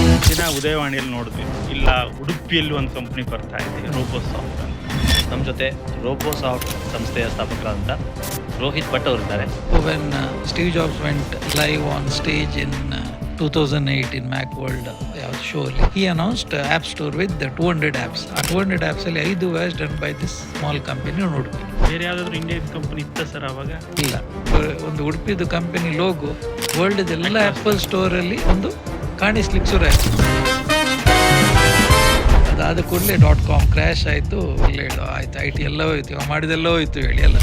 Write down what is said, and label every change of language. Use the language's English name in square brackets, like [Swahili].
[Kannada] ದಿನ ಉದಯವಾಣಿಯಲ್ಲಿ ನೋಡಿದ್ವಿ, ಇಲ್ಲ ಉಡುಪಿಯಲ್ಲಿ ಒಂದು ಕಂಪ್ನಿ ಬರ್ತಾ ಇದೆ, ರೋಬೋಸಾಫ್ಟ್ ಅಂತ. ನಮ್ಮ ಜೊತೆ ರೋಬೋಸಾಫ್ಟ್ ಸಂಸ್ಥೆಯ ಸ್ಥಾಪಕರಾದಂಥ ರೋಹಿತ್ ಭಟ್ ಅವರಿದ್ದಾರೆ. [English] When Steve Jobs went live on stage in 2008 in Macworld show, he announced App Store with the 200 apps. ಆ 200 apps ಅಲ್ಲಿ 5 was done by this small company in Udupi. [Kannada] ಬೇರೆ ಯಾವುದಾದ್ರು ಇಂಡಿಯನ್ ಕಂಪ್ನಿ ಇತ್ತ ಸರ್ ಅವಾಗ? ಇಲ್ಲ, ಒಂದು ಉಡುಪಿದು ಕಂಪನಿ ಲೋಗೋ ವರ್ಲ್ಡ್ ಎಲ್ಲ apple store ಅಲ್ಲಿ ಒಂದು ಕಾಣಿಸ್ಲಿಕ್ಕೆ ಶುರು ಆಯ್ತು. ಅದಾದ ಕೂಡಲೇ .com ಕ್ರ್ಯಾಶ್ ಆಯಿತು. ಆಯ್ತು, IT ಎಲ್ಲ ಹೋಯ್ತು, ಮಾಡಿದೆಲ್ಲ ಹೋಯ್ತು ಹೇಳಿ ಎಲ್ಲ.